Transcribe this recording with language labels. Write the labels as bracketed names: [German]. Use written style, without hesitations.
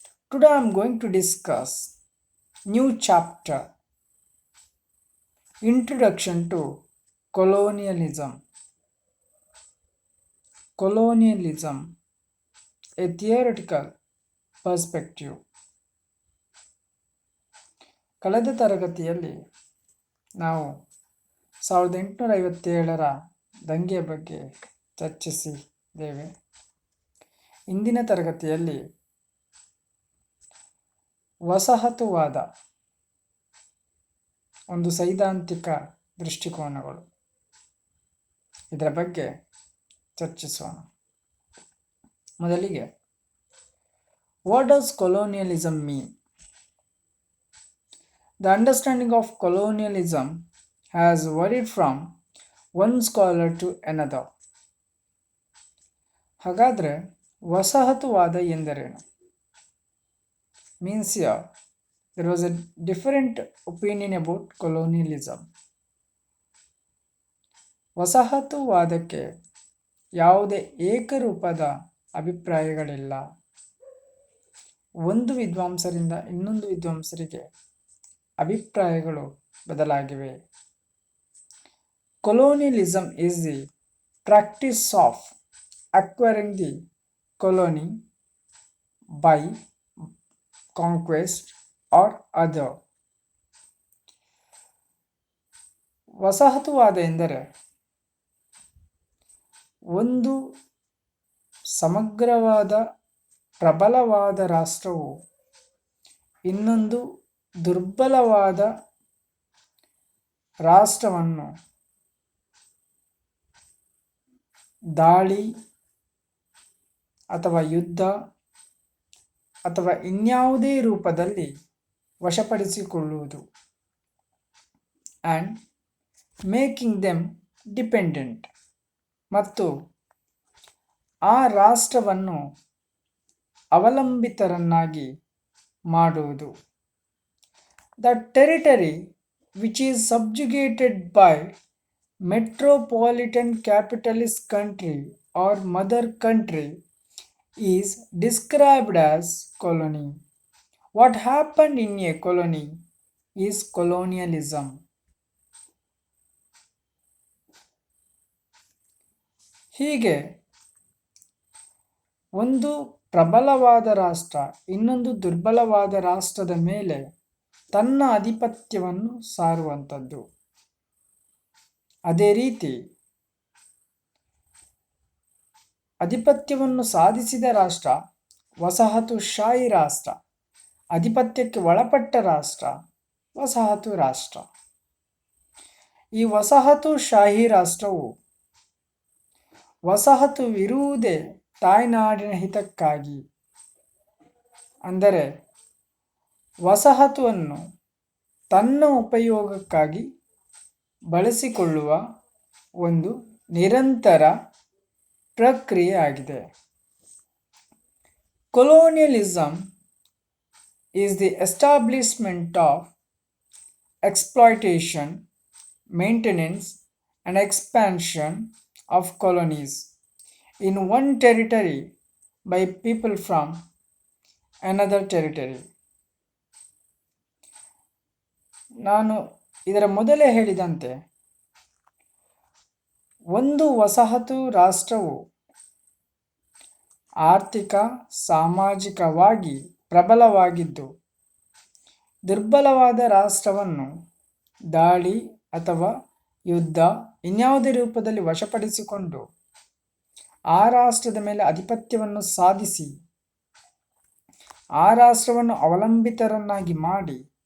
[English] Today I am going to discuss new chapter, Introduction to Colonialism. Colonialism, a theoretical perspective. [Kannada] ಕಳೆದ ತರಗತಿಯಲ್ಲಿ ನಾವು 1857ರ ದಂಗೆಯ ಬಗ್ಗೆ ಚರ್ಚಿಸಿದ್ದೇವೆ. ಇಂದಿನ ತರಗತಿಯಲ್ಲಿ ವಸಾಹತುವಾದ ಒಂದು ಸೈದ್ಧಾಂತಿಕ ದೃಷ್ಟಿಕೋನಗಳು ಇದರ ಬಗ್ಗೆ ಚರ್ಚಿಸೋಣ. ಮೊದಲಿಗೆ, [English] What does colonialism mean? The understanding of colonialism has varied from one scholar to another. [Kannada] ಹಾಗಾದರೆ ವಸಾಹತುವಾದ ಎಂದರೇನು? [English] Means here, there was a different opinion about colonialism. [Kannada] ವಸಾಹತುವಾದಕ್ಕೆ ಯಾವುದೇ ಏಕರೂಪದ ಅಭಿಪ್ರಾಯಗಳಿಲ್ಲ. ಒಂದು ವಿದ್ವಾಂಸರಿಂದ ಇನ್ನೊಂದು ವಿದ್ವಾಂಸರಿಗೆ ಅಭಿಪ್ರಾಯಗಳು ಬದಲಾಗಿವೆ. [English] Colonialism is the practice of acquiring the colony by conquest or other. [Kannada] ವಸಾಹತುವಾದ ಎಂದರೆ ಒಂದು ಸಮಗ್ರವಾದ ಪ್ರಬಲವಾದ ರಾಷ್ಟ್ರವು ಇನ್ನೊಂದು ದುರ್ಬಲವಾದ ರಾಷ್ಟ್ರವನ್ನು ದಾಳಿ ಅಥವಾ ಯುದ್ಧ ಅಥವಾ ಇನ್ಯಾವುದೇ ರೂಪದಲ್ಲಿ ವಶಪಡಿಸಿಕೊಳ್ಳುವುದು [English] and making them dependent, [Kannada] ಮತ್ತು ಆ ರಾಷ್ಟ್ರವನ್ನು ಅವಲಂಬಿತರನ್ನಾಗಿ ಮಾಡುವುದು. [English] The territory which is subjugated by metropolitan capitalist country or mother country is described as colony. What happened in a colony is colonialism. [Kannada] ಹೀಗೆ ಒಂದು ಪ್ರಬಲವಾದ ರಾಷ್ಟ್ರ ಇನ್ನೊಂದು ದುರ್ಬಲವಾದ ರಾಷ್ಟ್ರದ ಮೇಲೆ ತನ್ನ ಆಧಿಪತ್ಯವನ್ನು ಸಾರುವಂಥದ್ದು. ಅದೇ ರೀತಿ ಆಧಿಪತ್ಯವನ್ನು ಸಾಧಿಸಿದ ರಾಷ್ಟ್ರ ವಸಾಹತುಶಾಹಿ ರಾಷ್ಟ್ರ, ಆಧಿಪತ್ಯಕ್ಕೆ ಒಳಪಟ್ಟ ರಾಷ್ಟ್ರ ವಸಾಹತು ರಾಷ್ಟ್ರ. ಈ ವಸಾಹತುಶಾಹಿ ರಾಷ್ಟ್ರವು ವಸಾಹತುವಿರುವುದೇ ತಾಯ್ನಾಡಿನ ಹಿತಕ್ಕಾಗಿ, ಅಂದರೆ ವಸಾಹತುವನ್ನು ತನ್ನ ಉಪಯೋಗಕ್ಕಾಗಿ ಬಳಸಿಕೊಳ್ಳುವ ಒಂದು ನಿರಂತರ ಪ್ರಕ್ರಿಯೆ ಆಗಿದೆ. [English] Colonialism is the establishment of exploitation, maintenance and expansion of colonies in one territory by people from another territory. [Kannada] ನಾನು ಇದರ ಮೊದಲೇ ಹೇಳಿದಂತೆ ಒಂದು ವಸಾಹತು ರಾಷ್ಟ್ರವು ಆರ್ಥಿಕ ಸಾಮಾಜಿಕವಾಗಿ ಪ್ರಬಲವಾಗಿದ್ದು ದುರ್ಬಲವಾದ ರಾಷ್ಟ್ರವನ್ನು ದಾಳಿ ಅಥವಾ ಯುದ್ಧ ಇನ್ಯಾವುದೇ ರೂಪದಲ್ಲಿ ವಶಪಡಿಸಿಕೊಂಡು ಆ ರಾಷ್ಟ್ರದ ಮೇಲೆ ಆಧಿಪತ್ಯವನ್ನು ಸಾಧಿಸಿ ಆ ರಾಷ್ಟ್ರವನ್ನು ಅವಲಂಬಿತರನ್ನಾಗಿ ಮಾಡಿ